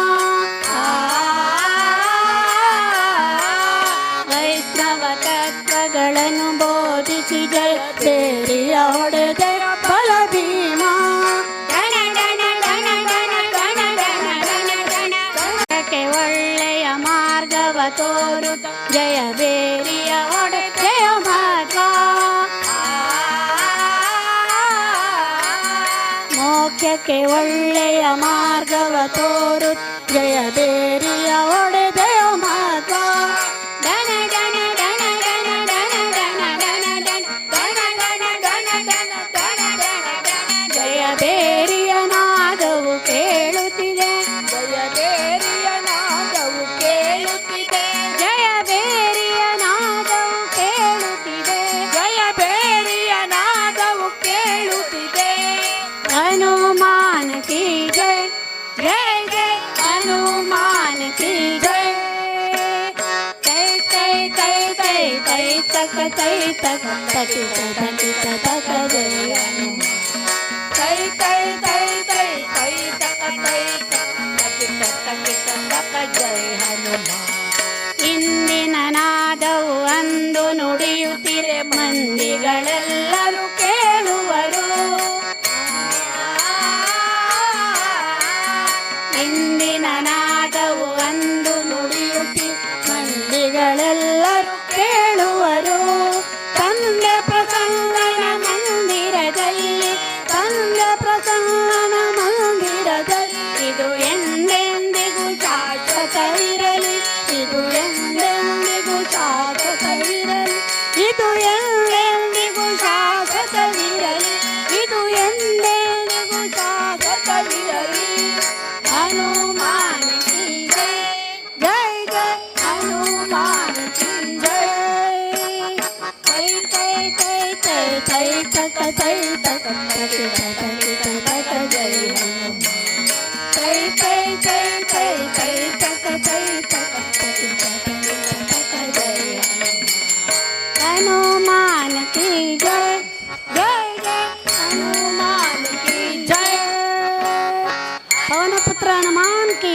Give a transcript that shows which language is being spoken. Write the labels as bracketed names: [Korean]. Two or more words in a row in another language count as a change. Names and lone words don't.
[Kannada] ವೈಷ್ಣವ ತತ್ವಗಳನ್ನು ಬೋಧಿಸಿ ಜಯ ಬೇರಿಯ ಹೊಡೆದೆಯ ಬಲ ಭೀಮ ಗಣ ಗಣ ಗಣ ಗಣ ಗಣ ಗಣ ಗಣ ಗಣ ಗಣಕ್ಕೆ ಒಳ್ಳೆಯ ಮಾರ್ಗವ ತೋರುತ್ತ ಜಯ ಬೇರಿಯ ಹೊಡೆದೆಯ ಮಾರ್ಗ ಮೋಕ್ಷಕ್ಕೆ ಒಳ್ಳೆಯ ಮಾರ್ಗವ ತೋರು ಜಯ ಬೇರಿಯ ಒಡೆದೆಯ ಮಾರ್ಗ ಗಣ ಗಣ ಗಣ ಗಣ ಗಣ ಗಣ ಗಣ ಗಣ ಗಣ ಗಣ ಗಣ ಗಣ ಗಣ ಗಣ ಜಯ ಬೇರಿಯ ನಾದವು ಕೇಳುತ್ತಿದೆ ಜಯ ಬೇರಿಯ ನಾದವು ಕೇಳುತ್ತಿದೆ ಜಯ ಬೇರಿಯ ನಾದವು ಕೇಳುತ್ತಿದೆ ಜಯ ಬೇರಿಯ ನಾದವು ಕೇಳುತ್ತಿದೆ [Hindi] हनुमान की जय जय जय [Kannada] ಹನುಮಾನ್ ತೈ ತೈ ತಕ ತೈ ತಕ ತಕಿಟ ತಕಿಟ ತಕ ಜಯ ಹನುಮಾನ್ ತೈ ತೈ ತೈ ತೈ ತೈ ತಕ ತೈ ತಕಿಟ ತಕಿಟ ತಕ ಜಯ ಹನುಮಾನ್ ಇಂದಿನ ನಾದವು ಅಂದು ನುಡಿಯುತ್ತಿರೆ ಮಂದಿಗಳೆಲ್ಲರೂ ಕೇಳುವರು ಇಂದಿನ ನಾದವು ಅಂದು ನುಡಿಯುತ್ತಿ ಮಂದಿಗಳೆಲ್ಲರೂ ಕೇಳುವರು ತಂದೆ ಪ್ರಸಂಗನ ಮಂದಿರದಲ್ಲಿ ತಂದೆ ಪ್ರಸಂಗನ ಮಂದಿರದಲ್ಲಿ ಇದು ಎಂದೆಂದಿಗೂ ಶಾಶ್ವತವಿರಲಿ ಇದು ಎಂದೆಂದಿಗೂ ಶಾಶ್ವತವಿರಲಿ ಇದು ಎಂದೆಂದಿಗೂ ಶಾಶ್ವತವಿರಲಿ ಇದು ಎಂದೆಂದಿಗೂ ಶಾಶ್ವತವಿರಲಿ [Hindi] हनुमान की जय जय जय हनुमान की जय [Kannada] ತೈ ತೈ ತೈ ತೈ ತೈ ತಕ ತೈ ತಕ ತಕಿಟ ತಕಿಟ ತಕ ಜೈ ಹನುಮಾನ್ ತೈ ತೈ ತೈ ತೈ ತೈ ತಕ ತೈ ತಕ [Hindi] तकिट तकिट तक जय हनुमान की जय जय जय हनुमान की जय पवन पुत्र हनुमान की